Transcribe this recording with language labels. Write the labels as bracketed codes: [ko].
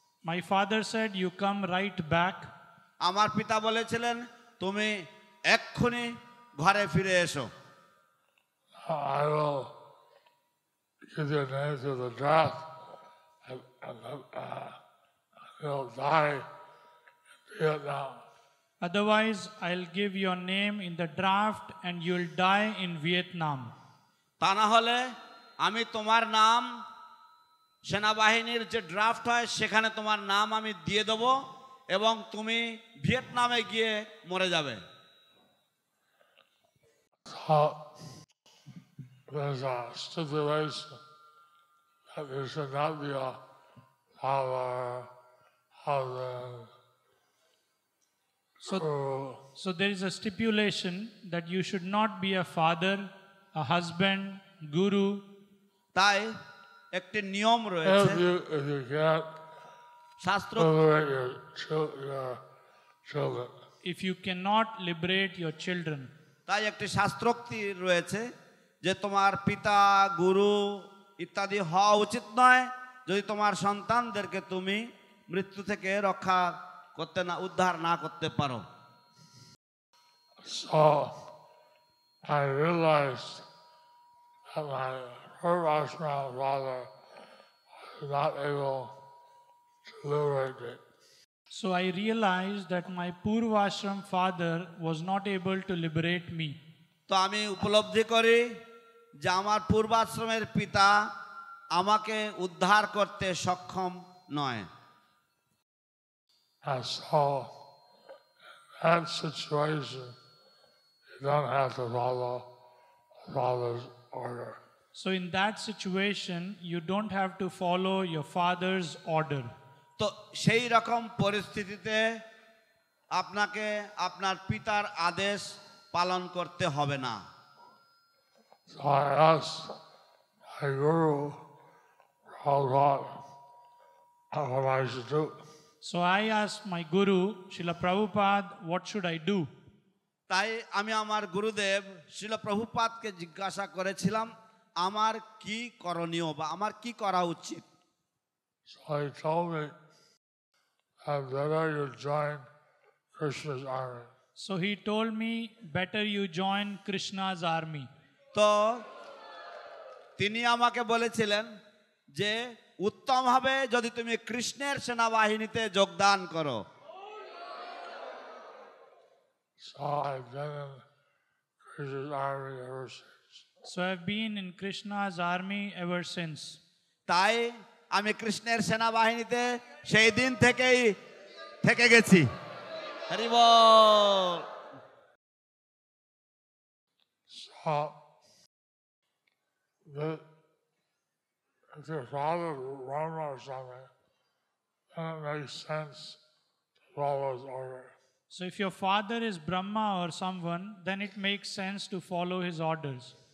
[en] My father said, "You come right back." [bn] আমার পিতা বলেছিলেন তুমি এক্ষুনি ঘরে ফিরে এসো। [en] I will give your name to the draft, and you'll die in Vietnam. Otherwise, I'll give your name in the draft and you'll die in Vietnam. [bn] তা না হলে আমি তোমার নাম সেনাবাহিনীর যে ড্রাফট হয় সেখানে তোমার নাম আমি দিয়ে দেব এবং তুমি ভিয়েতনামে গিয়ে মরে যাবে। [en] There's a stipulation that there should not be a father, husband. So there is a stipulation that you should not be a father, a husband, guru. [bn] তাই একটি নিয়ম রয়েছে। [en] If you can't [bn] শাস্ত্র [en] liberate your children. If you cannot liberate your children. [bn] তাই একটি শাস্ত্রোক্তি রয়েছে যে তোমার পিতা গুরু ইত্যাদি হওয়া উচিত নয় যদি তোমার সন্তানদেরকে তুমি মৃত্যু থেকে রক্ষা করতে না উদ্ধার না করতে পারো। [en] So I realized that my Purvashram father was not able to liberate me. So I realized that my Purvashram father was not able to liberate me. [bn] তো আমি উপলব্ধি করি যে আমার পূর্বাশ্রমের পিতা আমাকে উদ্ধার করতে সক্ষম নয়। [en] And so that situation, you don't have to follow father's order. So, in that situation, you don't have to follow your father's order. [bn] তো সেই রকম পরিস্থিতিতে আপনাকে আপনার পিতার আদেশ পালন করতে হবে না। [en] So I asked my guru, Prabhupada, what I should do. So, I asked my Guru, Srila Prabhupada, what should I do? [bn] তাই আমি আমার গুরুদেব শ্রীল প্রভুপাদকে জিজ্ঞাসা করেছিলাম আমার কি করণীয় বা আমার কি করা উচিত। [en] So he told me that better you join Krishna's army. So, he told me, better you join Krishna's army. [bn] তো তিনি আমাকে বলেছিলেন যে উত্তম হবে যদি তুমি কৃষ্ণের সেনাবাহিনীতে যোগদান করো। [en] So I've been in Krishna's army ever since. So, I've been in Krishna's army ever since. [bn] তাই আমি কৃষ্ণের সেনাবাহিনীতে সেই দিন থেকেই থেকে গেছি। হরি বল। [en] So if your father Rama or something, then it makes sense to follow his order. So, if your father is Brahma or someone, then it makes sense to follow his orders.